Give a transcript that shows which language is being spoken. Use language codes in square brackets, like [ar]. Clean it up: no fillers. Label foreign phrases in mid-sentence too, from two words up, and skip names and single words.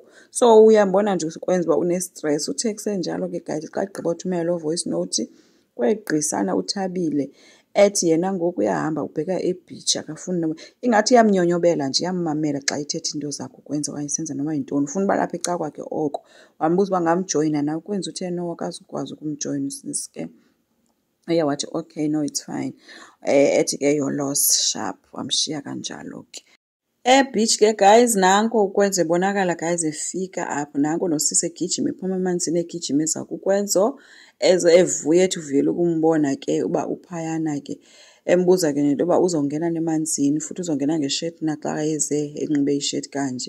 [xh] So uyambona nje ukwenza uba une-stress. Uthe kusenjalo ke guys xa egqiba uthumela lo voice note kwegqisana uThabile ethi yena ngoku uyahamba ubheka e-beach akafuni ingathi iyamnyonyobela nje, iyammamela xa ithetha into zakhe ukwenza okanye isenza noma yintoni, ufuna uba lapha eca kwakhe oko. Wambuza uba ngamjoyina na ukwenza, uthe no akazukwazi ukumjoyina usisi ke. Uye wathi [en] okay no it's fine. [xh] Ethi ke [en] your loss sharp, [xh] wamshiya kanjalo ke. Beach ke guys nanko ukwenza ebonakala guys efika apho, nanko nosisi egijima ephuma emanzini egijima eza kukwenzo evuye ethi uvele ukumbona ke uba uphayana ke. Embuza ke nento uba uzongena nemanzini futhi uzongena ngeshirt naxa eze enxibe ishirt kanje.